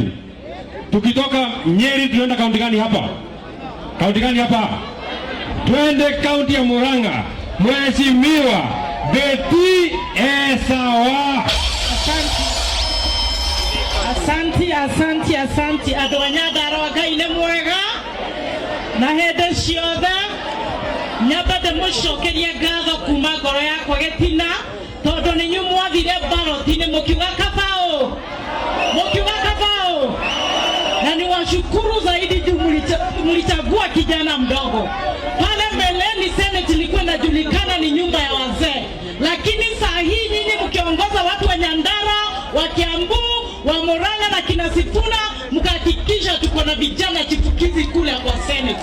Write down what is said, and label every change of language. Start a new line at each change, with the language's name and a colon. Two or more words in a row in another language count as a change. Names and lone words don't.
Swahili: Tukitoka Nyeri tunaenda kaunti gani hapa? Kaunti gani hapa? Twende kaunti ya Murang'A. Mheshimiwa Beti Sawa.
Kikuyu: Asante andũ a Nyandarua Ngai nĩ mwega na hĩndĩ ciothe. Nyamba ndĩmũcokerie ngatho kuma ngoro yakwa gĩtina tondũ nĩ inyuĩ mwathire baroti-inĩ mũkiuga kabao,
Swahili: na niwashukuru zaidi juu mlichagua kijana mdogo. Pale mbeleni Senate ilikuwa inajulikana ni nyumba ya wazee, lakini saa hii nyinyi mkiongoza watu wa Nyandarua, wa Kiambu, wa Murang'A na kina Sifuna, mkahakikisha tuko na vijana chipukizi kule kwa Senate.